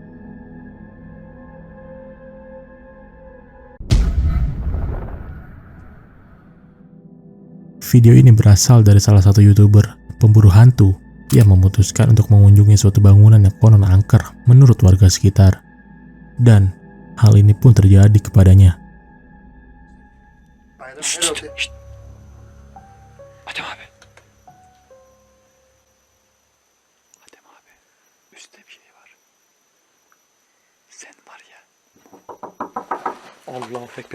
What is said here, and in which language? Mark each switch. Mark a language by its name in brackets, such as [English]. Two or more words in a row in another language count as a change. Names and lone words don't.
[Indonesian] Video ini berasal dari salah satu YouTuber pemburu hantu yang memutuskan untuk mengunjungi suatu bangunan yang konon angker menurut warga sekitar. Dan hal ini pun terjadi kepadanya. [Turkish] Adem abi. Üstte bir şey var. Sen var ya. [Arabic] الله أكبر.